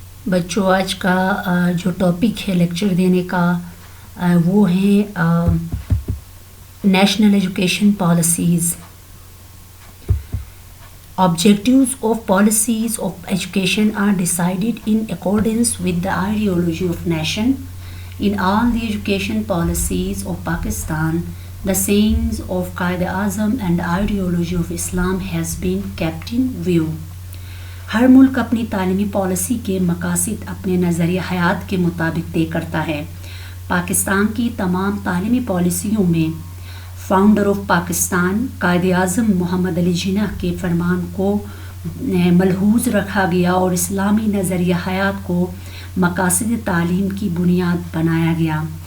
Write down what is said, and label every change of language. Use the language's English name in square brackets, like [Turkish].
[Urdu] بچوں، آج کا جو ٹاپک ہے لیکچر دینے کا وہ ہے national education policies. [English] Objectives of policies of education are decided in accordance with the ideology of nation. In all the education policies of Pakistan, the sayings of Quaid-e-Azam and ideology of Islam has been kept in view. [Urdu] ہر ملک اپنی تعلیمی policy کے مقاصد اپنے نظریہ حیات کے مطابق طے کرتا ہے. پاکستان کی تمام تعلیمی پالیسیوں میں فاؤنڈر آف پاکستان قائد اعظم محمد علی جناح کے فرمان کو ملحوظ رکھا گیا اور اسلامی نظریہ حیات کو مقاصد تعلیم کی بنیاد بنایا گیا.